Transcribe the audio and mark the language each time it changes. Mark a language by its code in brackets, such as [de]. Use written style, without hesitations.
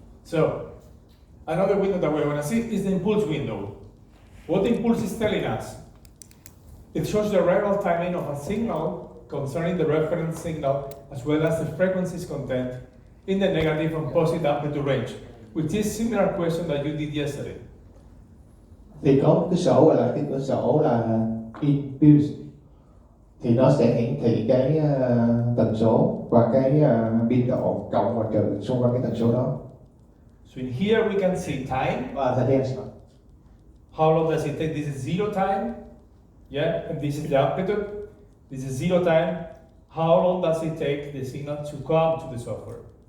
[en] So, another window that we're going to see is the impulse window. What the impulse is telling us? It shows the arrival timing of a signal concerning the reference signal as well as the frequencies content in the negative and positive amplitude range, which is similar question that you did yesterday. [vi] Thì có một cái sổ gọi là cái cửa sổ là impulse, thì nó sẽ hiển thị cái tần số và cái biên độ cộng và trừ xung quanh cái tần số đó. [en] So in here we can see time. [vi] Và thời gian. [en] How long does it take? This is zero time. Yeah, and this is the amplitude. This is zero time. How long does it take the signal to come to the software?